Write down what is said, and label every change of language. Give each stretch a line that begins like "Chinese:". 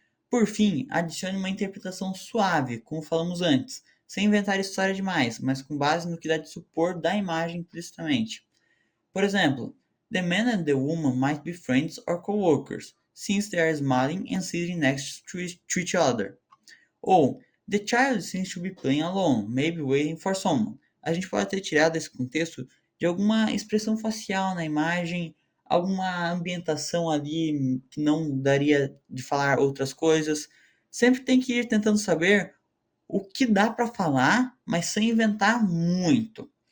Portuguese: Por fim, adicione uma interpretação suave, como falamos antes, sem inventar história demais, mas com base no que dá de supor da imagem implicitamente. Por exemplo,
English: the man and the woman might be friends or co-workers, since they are smiling and sitting next to each other.
Portuguese: Ou,
English: the child seems to be playing alone, maybe waiting for someone.
Portuguese: A gente pode ter tirado esse contexto de alguma expressão facial na imagem, alguma ambientação ali que não daria de falar outras coisas. Sempre tem que ir tentando saber o que dá para falar, mas sem inventar muito.